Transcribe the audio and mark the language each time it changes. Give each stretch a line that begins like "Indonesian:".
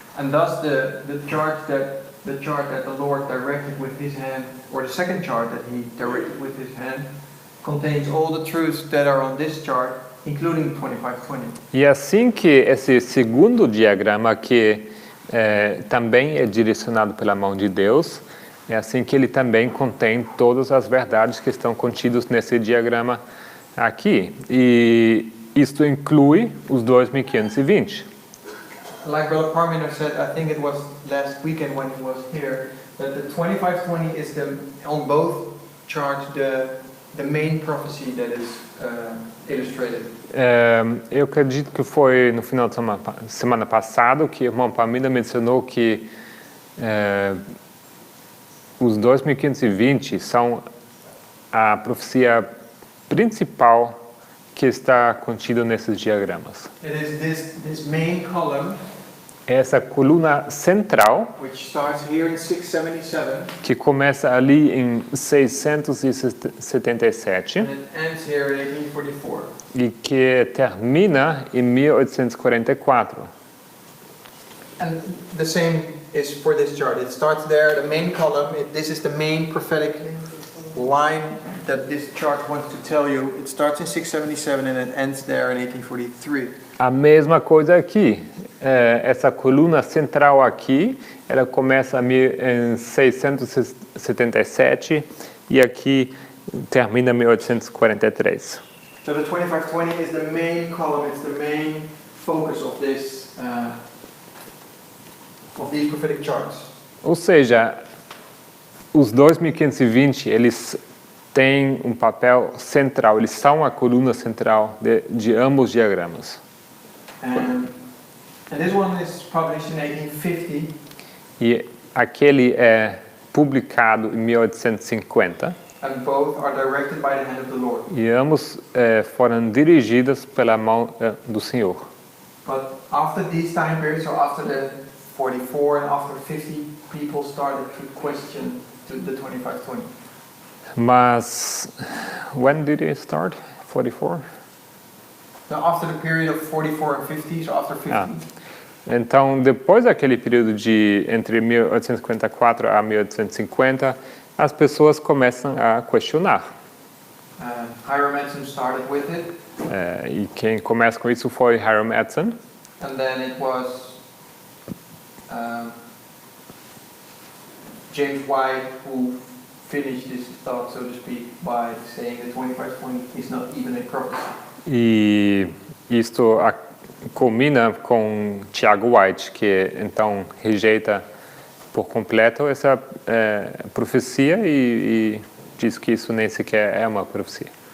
English: and thus the chart that the Lord directed with His hand, or the second chart that He directed with His hand, contains all the truths that are on this chart, including the 2520.
Portuguese: E assim que esse segundo diagrama que também é direcionado pela mão de Deus, é assim que ele também contém todas as verdades que estão contidas nesse diagrama aqui. E isto inclui os 2520.
English: Like Brother Parminer said, I think it was last weekend when he was here, that the 2520 is on both charts the main prophecy that is illustrated.
Portuguese: Eu acredito que foi no final de semana passado que o irmão Parminer mencionou que os 2520 são a profecia principal que está contida nesses diagramas.
English: It is this main column,
Portuguese: Essa coluna central,
English: which starts here in 677,
Portuguese: que começa ali em 677
English: and it ends here in 1844.
Portuguese: e que termina em 1844.
English: And the same is for this chart. It starts there, the main column. This is the main prophetic line that this chart wants to tell you. It starts in 677 and it ends there in 1843.
Portuguese: A mesma coisa aqui. Essa coluna central aqui, ela começa em 677 e aqui termina em 1843.
English: So the 2520 is the main column. It's the main focus of this of these prophetic charts.
Portuguese: Ou seja, os 2520, eles têm um papel central, eles são a coluna central de ambos os diagramas.
English: And this one is published in 1850.
Portuguese: E aquele é publicado em 1850
English: And both are directed by the hand of the Lord.
Portuguese: e ambos foram dirigidos pela mão do Senhor.
English: But after these time periods, so after the 44 and after 50, people started to question the 2520.
Portuguese: Mas
English: when did it start? 44? Now after the period of 44 and 50, so after 50,
Portuguese: Então, depois daquele período de entre 1854 a 1850, as pessoas começam a questionar.
English: Hiram Edson started with it,
Portuguese: E quem começa com isso foi Hiram Edson.
English: and then it was James White who finished this thought, so to speak, by saying that 2520 is not even a prophecy.
Portuguese: E isto culmina com Tiago White, que então rejeita por completo essa profecia e diz que isso nem sequer é uma profecia.